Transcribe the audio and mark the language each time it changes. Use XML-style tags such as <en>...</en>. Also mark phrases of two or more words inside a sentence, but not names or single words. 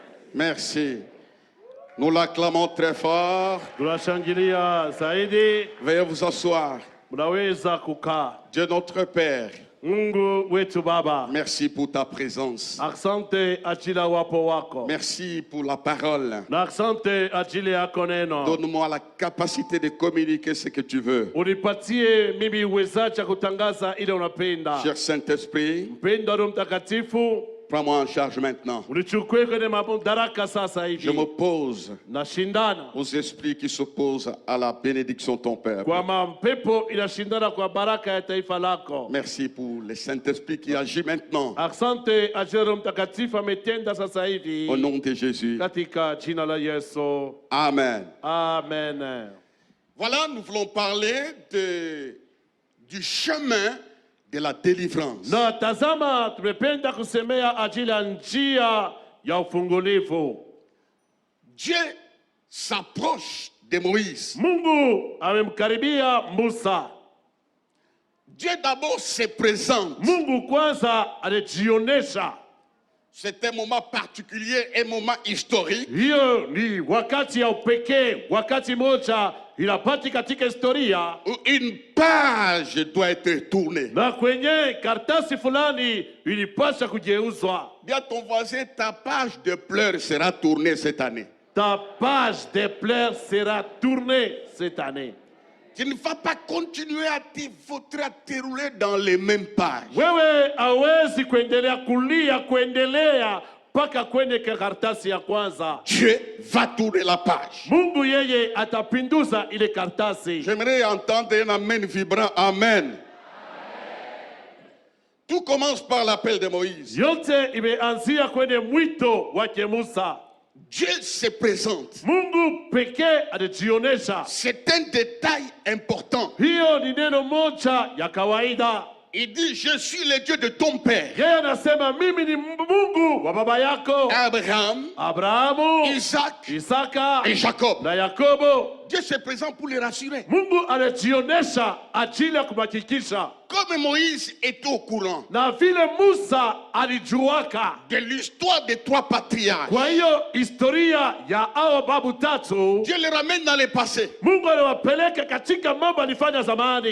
<fr>Merci. Nous l'acclamons très fort.</fr> <sw>Tunashangilia zaidi.</sw> <fr>Veuillez vous asseoir.</fr> <sw>Mnaweza kukaa.</sw> <fr>Dieu notre Père,</fr> <sw>Mungu wetu Baba,</sw> <fr>merci pour ta présence.</fr> <sw>asante ajili ya wapo wako.</sw> <fr>Merci pour la parole.</fr> <sw>Na asante ajili yako neno.</sw> <fr>Donne-moi la capacité de communiquer ce que tu veux.</fr> <sw>Unipatie mimi uwezaji kutangaza ile unapenda.</sw> <fr>Cher Saint-Esprit,</fr> <sw>Mpendo Roho Mtakatifu,</sw> <fr>prends-moi en charge maintenant.</fr> <sw>unichukue kwenye madaraka sasa hivi.</sw> <fr>Je m'oppose</fr> <sw>Nashindana</sw> <fr>aux esprits qui s'opposent à la bénédiction de ton Père.</fr> <sw>kwa mapepo inashindana kwa baraka ya taifa lako.</sw> <fr>Merci pour le Saint-Esprit qui agit maintenant.</fr> <sw>Asante ajili Roho Mtakatifu ametenda sasa hivi.</sw> <fr>Au nom de Jésus.</fr> <sw>Katika jina la Yesu. Amen. Amen.</sw> <fr>Voilà, nous voulons parler du chemin de la délivrance.</fr> <sw>Na tazama, tumependa kusemea ajili ya njia ya ufungulivu.</sw> <fr>Dieu s'approche de Moïse.</fr> <sw>Mungu amemkaribia Musa.</sw> <fr>Dieu d'abord se présente.</fr> <sw>Mungu kwanza anajionesha.</sw> <fr>C'est un moment particulier, un moment historique.</fr> <sw>Hiyo ni wakati ya upekee, wakati moja inapati katika historia.</sw> <fr>Où une page doit être tournée.</fr> <sw>Na kwenye karatasi fulani ilipaswa kugeuzwa.</sw> <fr>Dis à ton voisin, ta page de pleurs sera tournée cette année. Ta page de pleurs sera tournée cette année. Tu ne vas pas continuer à te rouler dans les mêmes pages.</fr> <sw>Wewe hawezi kuendelea kulia kuendelea paka kwenye karatasi ya kwanza.</sw> <fr>Dieu va tourner la page.</fr> <sw>Mungu yeye atapinduza ile karatasi.</sw> <fr>J'aimerais entendre un amen vibrant. Amen. Tout commence par l'appel de Moïse.</fr> <sw>Yote imeanzia kwenye mwito wake Musa.</sw> <fr>Dieu se présente.</fr> <sw>Mungu pekee anajionesha.</sw> <fr>C'est un détail important.</fr> <sw>Hiyo ni neno moja ya kawaida.</sw> <fr>Il dit, je suis le Dieu de ton père.</fr> <sw>Yeye anasema mimi ni Mungu wa baba yako</sw> <fr>Abraham,</fr> <sw>Abrahamu,</sw> <fr>Isaac</fr> <sw>Isaka</sw> <fr>et Jacob.</fr> <sw>na Yakobo.</sw> <fr>Dieu se présente pour les rassurer.</fr> <sw>Mungu anajionesha ajili ya kumhakikisha.</sw> <fr>Comme Moïse était au courant</fr> <sw>Na vile Musa alijuaka</sw> <fr>de l'histoire des trois patriarches,</fr> <sw>kwa hiyo historia ya hao babu tatu,</sw> <fr>Dieu les ramène dans le passé.</fr> <sw>Mungu aliwapeleka katika mambo alifanya zamani.</sw>